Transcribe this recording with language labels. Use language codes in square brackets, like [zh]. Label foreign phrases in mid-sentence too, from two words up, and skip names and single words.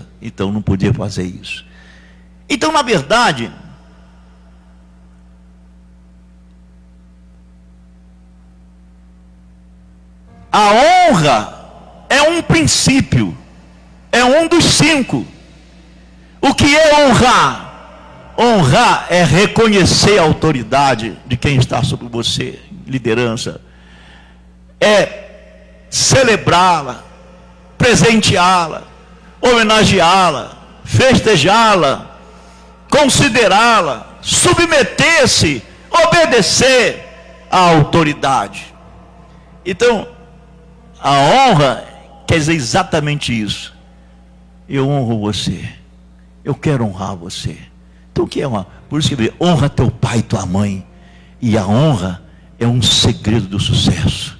[pt] Então não podia fazer isso. Então, na verdade, a honra é um princípio, é um dos 5. O que é honrar? Honrar é reconhecer a autoridade de quem está sobre você, liderança. É celebrá-la, presenteá-la, homenageá-la, festejá-la, considerá-la, submeter-se, obedecer à autoridade. Então, a honra quer dizer exatamente isso. Eu honro você. Eu quero honrar você. Então o que é honra? Por isso que honra teu pai e tua mãe. E a honra é um segredo do sucesso.